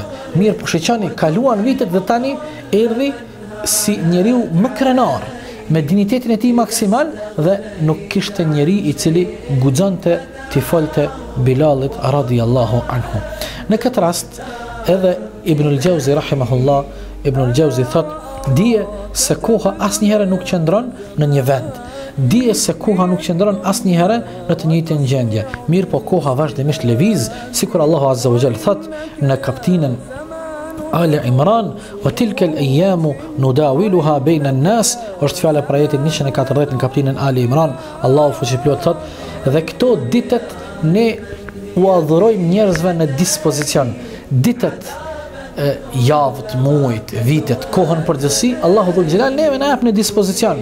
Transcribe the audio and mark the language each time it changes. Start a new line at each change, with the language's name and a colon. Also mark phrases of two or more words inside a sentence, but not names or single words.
Albanian: Mirë po shiqani, kaluan vitet dhe tani erdhi si njeriu më krenar, me dignitetin e tij maksimal dhe nuk kishte njeri i cili guxonte t'i folte Bilalit
Arabic: رضي الله عنه.
Albanian: Në këtë rast edhe Ibn al-Jauzi rahimahullah, Ibn al-Jauzi thot, dije se koha asnjëherë nuk qëndron në një vend. Dije se koha nuk qëndron asnjëherë në të njëjtën gjendje. Mirë po koha vazhdimisht lëviz, sikur Allahu
Arabic: عز وجل
Albanian: thot në kapitullin Ali Imran,
Arabic: وتلك الأيام نداولها بين الناس,
Albanian: është fjala për ajetin 140 në kapitullin Ali Imran. Allahu fuqiplot thot, dhe këto ditët ne u adhurojmë njerëzve në dispozicion. Ditët, javët, muajt, vitet, kohën përgjithësi, Allahu
Arabic: ذو الجلال
Albanian: neve na jep në dispozicion.